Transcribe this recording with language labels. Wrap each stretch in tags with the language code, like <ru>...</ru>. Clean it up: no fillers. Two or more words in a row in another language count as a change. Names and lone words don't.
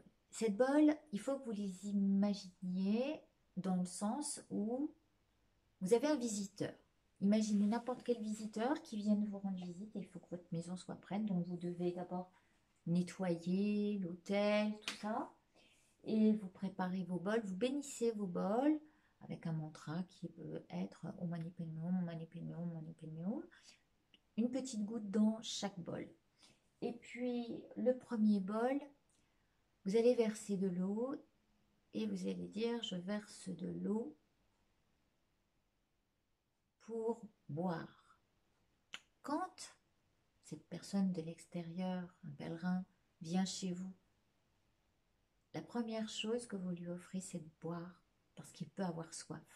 <fr>Cette bolle, il faut que vous les imaginiez dans le sens où vous avez un visiteur. Imaginez n'importe quel visiteur qui vienne vous rendre visite et il faut que votre maison soit prête. Donc, vous devez d'abord nettoyer l'hôtel, tout ça. Et vous préparez vos bols, vous bénissez vos bols avec un mantra qui peut être</fr> <sa>ओं मणि पद्मे हूं, ओं मणि पद्मे हूं, ओं मणि पद्मे हूं.</sa> <fr>Une petite goutte dans chaque bol. Et puis, le premier bol, vous allez verser de l'eau et vous allez dire, je verse de l'eau pour boire. Quand cette personne de l'extérieur, un pèlerin, vient chez vous, la première chose que vous lui offrez, c'est de boire, parce qu'il peut avoir soif.</fr>